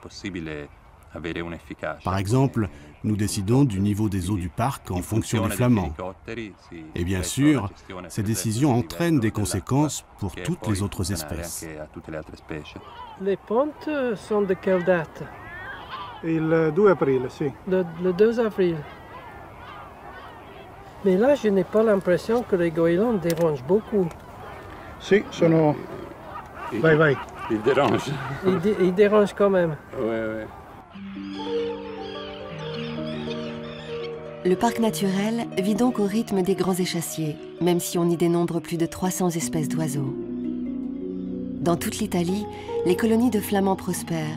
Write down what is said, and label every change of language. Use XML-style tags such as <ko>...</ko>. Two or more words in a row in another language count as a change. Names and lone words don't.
<fr>Par exemple, nous décidons du niveau des eaux du parc en fonction des flamands. Et bien sûr, ces décisions entraînent des conséquences pour toutes les autres espèces. Les pontes sont de quelle date?</fr> <it>Il 2 aprile, sì.</it> <fr>Le 2 avril. Mais là, je n'ai pas l'impression que les goélands dérangent beaucoup.</fr> <it>Sì, sono... Vai, vai.</it> <fr>Il dérange. Ils dérangent quand même. Ouais. Le parc naturel vit donc au rythme des grands échassiers, même si on y dénombre plus de 300 espèces d'oiseaux. Dans toute l'Italie, les colonies de flamands prospèrent.</fr>